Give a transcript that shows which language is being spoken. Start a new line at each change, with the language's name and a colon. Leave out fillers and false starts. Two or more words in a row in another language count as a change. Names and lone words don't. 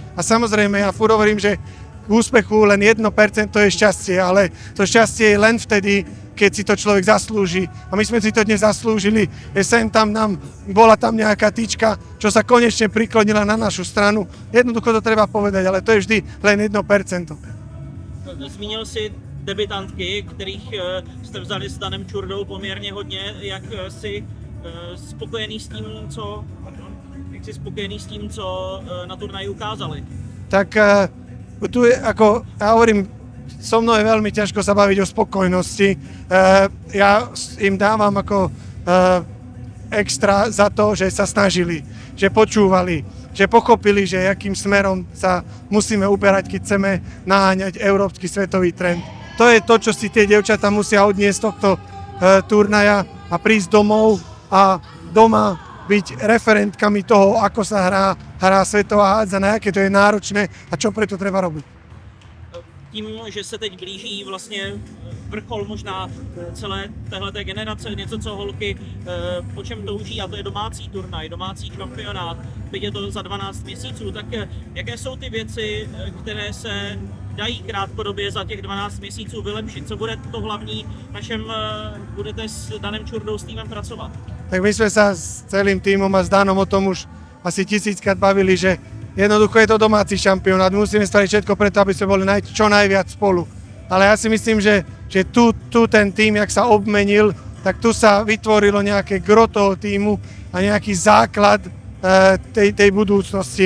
Slovak: A samozrejme, ja furt hovorím, že k úspechu len 1% to je šťastie, ale to šťastie je len vtedy, keď si to človek zaslúži. A my sme si to dnes zaslúžili, že bola tam nejaká tyčka, čo sa konečne priklonila na našu stranu. Jednoducho to treba povedať, ale to je vždy len 1%.
Czech: Zmínil si debitantky, kterých jste vzali s Danem Čurdou poměrně hodně. Jak si spokojený s tím, co na turnaji ukázali?
Slovak: Tak tu je, ako ja hovorím, so mnou je veľmi ťažko sa baviť o spokojnosti. Ja im dávam ako extra za to, že sa snažili, že počúvali, že pochopili, že akým smerom sa musíme uberať, keď chceme naháňať európsky svetový trend. To je to, čo si tie dievčatá musia odniesť z tohto turnaja a prísť domov a doma byť referentkami toho, ako sa hrá svetová hádzaná, aké to je náročné a čo preto treba robiť.
Czech: Tím, že se teď blíží vlastně vrchol možná celé téhleté generace, něco, co holky po čem touží, a to je domácí turnaj, domácí šampionát, teď je to za 12 měsíců, tak jaké jsou ty věci, které se dají krátkodobě za těch 12 měsíců vylepšit? Co bude to hlavní, na čem budete s Danem Čurdou s týmem pracovat?
Slovak: Tak my sme sa s celým týmom a s Danom o tom už asi 1000-krát bavili, že jednoducho je to domáci šampionát, musíme spraviť všetko preto, aby sme boli čo najviac spolu. Ale ja si myslím, že tu ten tým, jak sa obmenil, tak tu sa vytvorilo nejaké gro toho týmu a nejaký základ tej budúcnosti.